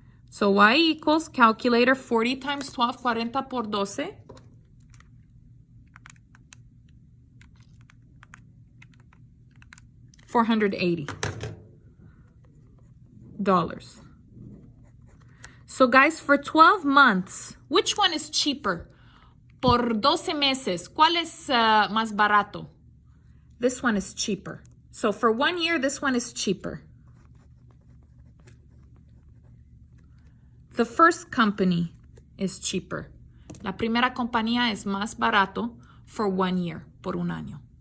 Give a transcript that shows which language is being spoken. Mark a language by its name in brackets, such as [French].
[English] So Y equals, calculator, 40 times 12, [Spanish] 40 por 12. [English] $480. So guys, for 12 months, which one is cheaper? [Spanish] Por 12 meses, ¿cuál es más barato? [English] This one is cheaper. So for 1 year, this one is cheaper. The first company is cheaper. [Spanish] La primera compañía es más barato [English] for 1 year, [Spanish] por un año.